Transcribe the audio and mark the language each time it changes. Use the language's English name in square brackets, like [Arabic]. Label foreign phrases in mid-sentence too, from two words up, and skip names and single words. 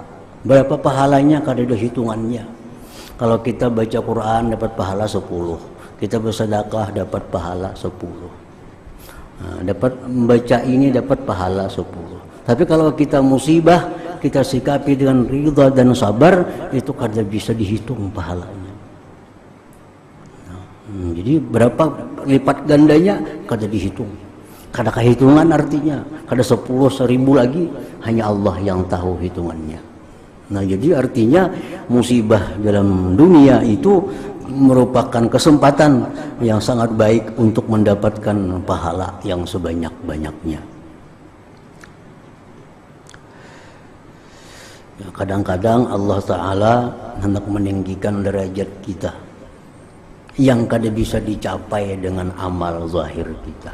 [Banjar] Berapa pahalanya kada ada hitungannya. Kalau kita baca Quran dapat pahala 10, kita bersedekah dapat pahala 10, nah, dapat membaca ini dapat pahala 10. Tapi kalau kita musibah, kita sikapi dengan ridha dan sabar, itu kada bisa dihitung pahalanya. Jadi berapa lipat gandanya kada dihitung, kada kehitungan, artinya kada 10, 1000 lagi, hanya Allah yang tahu hitungannya. [Indonesian] Nah, jadi artinya musibah dalam dunia itu merupakan kesempatan yang sangat baik untuk mendapatkan pahala yang sebanyak-banyaknya. [Banjar] Ya, kadang-kadang Allah Ta'ala hendak meninggikan derajat kita yang kada bisa dicapai dengan amal zahir kita.